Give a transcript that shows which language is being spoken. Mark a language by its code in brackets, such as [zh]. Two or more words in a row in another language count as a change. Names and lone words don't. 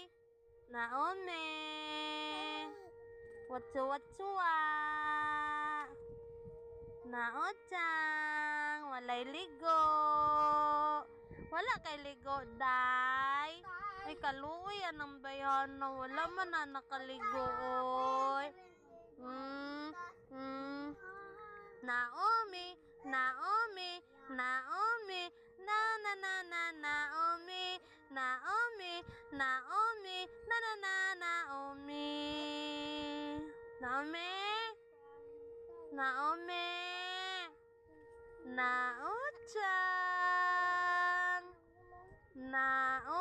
[ceb] Naomi. Watsu-watsua. Naochang. Walay ligo. Wala kay ligo, day. Ay, kaluoy anang bayan na. Wala man na nakaligo, oy. Naomi, Naomi, Naomi, na na na na Naomi, Naomi, Naomi, na na na Naomi. Naomi, Naomi, Naochang, na